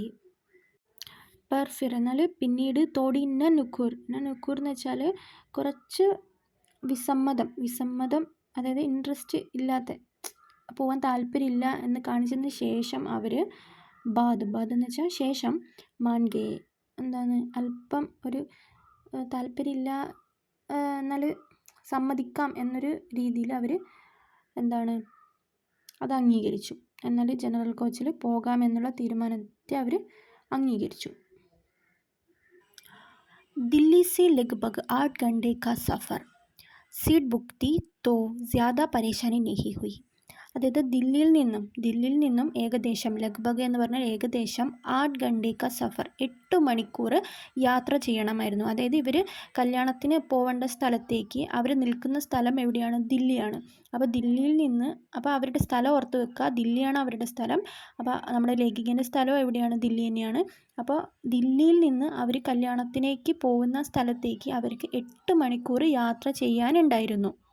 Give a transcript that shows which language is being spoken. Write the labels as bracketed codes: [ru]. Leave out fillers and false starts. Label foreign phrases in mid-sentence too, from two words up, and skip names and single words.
[hi] पर फिर [ml] എന്നാൽ പിന്നീട്, [hi] थोड़ी ना नुकुर [ml] എന്ന് വെച്ചാൽ കുറച്ച് വിസമ്മതം, അതായത് ഇൻട്രസ്റ്റ് ഇല്ലാത്ത, പോകാൻ താല്പര്യമില്ല എന്ന് കാണിച്ചതിന് ശേഷം അവർ ബാദ് എന്ന് വെച്ചാൽ ശേഷം, [hi] मान गए [ml] എന്താണ് അല്പം ഒരു താല്പര്യമില്ല എന്നാൽ സമ്മതിക്കാം എന്നൊരു രീതിയിൽ അവർ എന്താണ് അത് അംഗീകരിച്ചു. എന്നാൽ ജനറൽ കോച്ചിൽ പോകാമെന്നുള്ള തീരുമാനത്തെ അവർ അംഗീകരിച്ചു. [hi] दिल्ली से लगभग 8 घंटे का सफ़र, सीट बुक थी तो ज़्यादा परेशानी नहीं हुई. [ml] അതായത് ദില്ലിയിൽ നിന്നും ഏകദേശം, ലഗ്ബഗ് എന്ന് പറഞ്ഞാൽ ഏകദേശം [hi] 8 घंटे का सफ़र [ml] 8 മണിക്കൂർ യാത്ര ചെയ്യണമായിരുന്നു. അതായത് ഇവർ കല്യാണത്തിന് പോവേണ്ട സ്ഥലത്തേക്ക്, അവർ നിൽക്കുന്ന സ്ഥലം എവിടെയാണ്, ദില്ലിയാണ്. അപ്പോൾ ദില്ലിയിൽ നിന്ന്, അപ്പോൾ അവരുടെ സ്ഥലം ഓർത്ത് വെക്കുക, ദില്ലിയാണ് അവരുടെ സ്ഥലം. അപ്പോൾ നമ്മുടെ ലേഖികൻ്റെ സ്ഥലം എവിടെയാണ്, ദില്ലി തന്നെയാണ്. അപ്പോൾ ദില്ലിയിൽ നിന്ന് അവർ കല്യാണത്തിലേക്ക് പോകുന്ന സ്ഥലത്തേക്ക് അവർക്ക് 8 മണിക്കൂർ യാത്ര ചെയ്യാനുണ്ടായിരുന്നു.